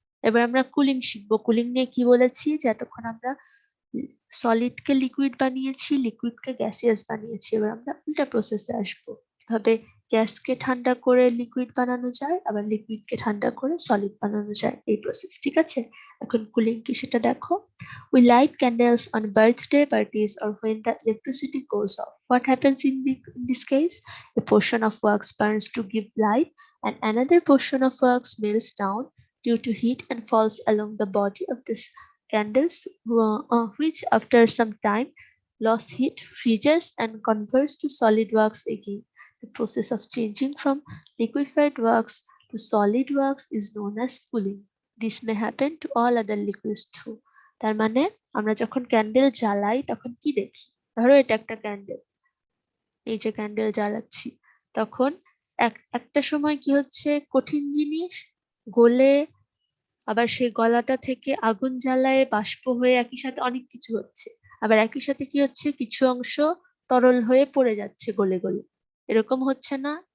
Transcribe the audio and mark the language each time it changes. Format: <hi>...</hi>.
<bn>এবার আমরা কুলিং শিখবো। কুলিং নিয়ে কি বলেছি, যে এতক্ষণ আমরা সলিড কে লিকুইড বানিয়েছি, লিকুইড কে গ্যাসিয়াস বানিয়েছি। এবার আমরা উল্টা প্রসেসে আসবো, কিভাবে গ্যাসকে ঠান্ডা করে লিকুইড বানানো যায়, আবার লিকুইড কে ঠান্ডা করে সলিড বানানো যায়, এই প্রসেস, ঠিক আছে? এখন কুলিং কি সেটা দেখো।</bn> <en>We light candles on birthday parties or when the electricity goes off. What happens in this case? A portion of wax burns to give light and another portion of wax melts down due to heat and falls along the body of this candles, which after some time lost heat freezes and converts to solid wax again. The process of changing from liquefied wax to solid wax is known as cooling. This may happen to all other liquids too.</en> <bn>তার মানে আমরা যখন candle জ্বালাই তখন কি দেখি, ধরো এটা একটা ক্যান্ডেল, এই যে ক্যান্ডেল জ্বালাচ্ছি, তখন একটা সময় কি হচ্ছে, কঠিন জিনিস গলে আবার সেই গলাটা থেকে আগুন জ্বালায় বাষ্প হয়ে একই সাথে অনেক কিছু হচ্ছে, আবার একই সাথে কি হচ্ছে, কিছু অংশ তরল হয়ে পড়ে যাচ্ছে গলে গলে, এরকম হচ্ছে না?</bn>